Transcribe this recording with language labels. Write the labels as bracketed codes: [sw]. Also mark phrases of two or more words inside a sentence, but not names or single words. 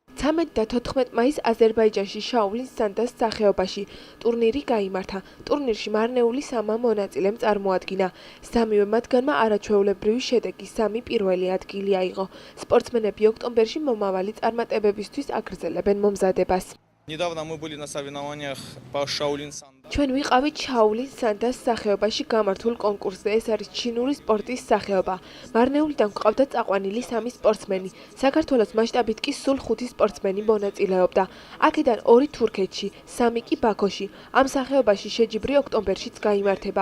[ka] 13 და 14 მაისს აზერბაიჯანში შაულინის სანდას სახეობაში ტურნირი გაიმართა. ტურნირში მარნეული 3 მონაწილემ წარმოადგინა. სამივე მათგანმა არაჩვეულებრივი შედეგი 3 პირველი ადგილი აიღო. სპორტსმენები ოქტომბერში მომავალი წარმატებებისთვის აგრძელებენ მომზადებას. [ru] Недавно мы были на соревнованиях по Шаолин Санда. [ka] ჩვენ ვიყავით შაულინის სანდას სახეობაში გამართულ კონკურსზე. ეს არის ჩინური სპორტის სახეობა. მარნეულიდან გვყავდა წაყვანილი 3 სპორტსმენი. საქართველოს მასშტაბით კი სულ 5 სპორტსმენი მონაწილეობდა. აქედან 2 თურქეთში, 3 კი ბაქოში. ამ სახეობაში შეჯიბრი ოქტომბერშიც გაიმართება.